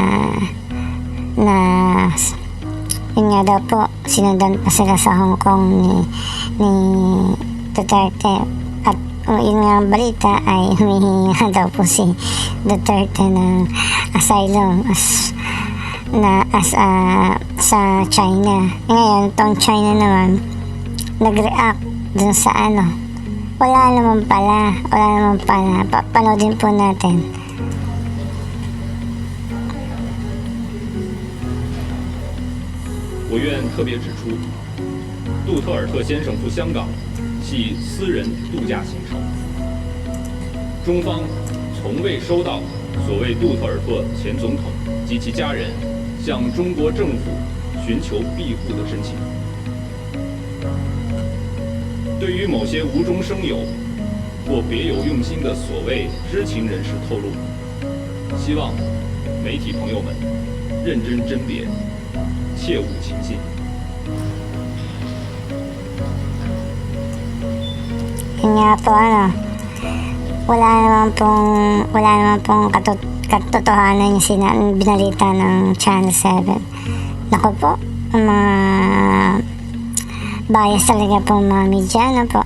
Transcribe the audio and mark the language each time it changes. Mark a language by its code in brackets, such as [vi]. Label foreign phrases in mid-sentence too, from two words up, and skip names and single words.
[tl] yun nga daw po, sinundan pa sila sa Hong Kong ni Duterte, at yun nga ang balita ay humihingi daw po si Duterte ng asylum sa China. Ngayon, tong China naman nag-react dun sa wala naman pala. Panoodin po natin. [zh] 我愿特别指出，杜特尔特先生赴香港系私人度假行程，中方从未收到所谓杜特尔特前总统及其家人向中国政府寻求庇护的申请。对于某些无中生有或别有用心的所谓知情人士透露，希望媒体朋友们认真甄别，切勿轻信。 [tl] Yun nga po, wala naman pong katotohanan yung binalita ng Channel 7. Naku po, mga bias talaga po mga media, po.